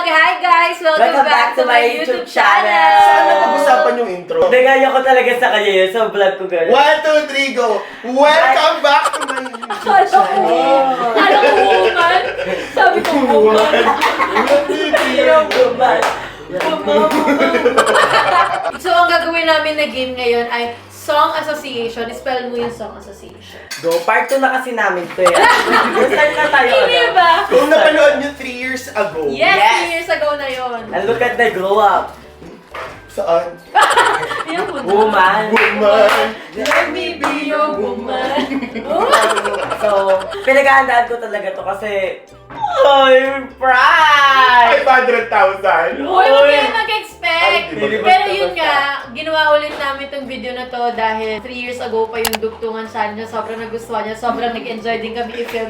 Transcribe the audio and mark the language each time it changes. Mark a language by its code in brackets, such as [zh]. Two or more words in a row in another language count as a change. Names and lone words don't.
[en] Hi guys! Welcome back to my YouTube channel! [tl] Sana pag-usapan yung intro. Nagaya ko talaga sa kanya yun sa vlog ko gano'n. [en] 1, 2, 3, go! Welcome back to my YouTube channel! [tl] Ano ko woman? Sabi ko woman. So ang gagawin namin na game ngayon ay Song Association. Spell mo yung Song Association. Go, part 2 na kasi namin to eh. Start na tayo. Hindi ba? Kung napanood nyo [en] 3 years ago. Yes, 3 years ago na yon. And look at the glow up. [tl] Saan? Yung [en] Woman. Woman! Let me be your woman. So, [tl] pinaghahandaan ko talaga to kasi [en] I'm proud! 500,000! [tl] Uy, huwag kayo mag-expect! Ay, Pero yun nga, ginawa ulit namin itong video na to dahil [en] 3 years ago [tl] pa yung dugtungan sa niya. Sobrang nagustuhan niya, sobrang nag-enjoy din kami i-film.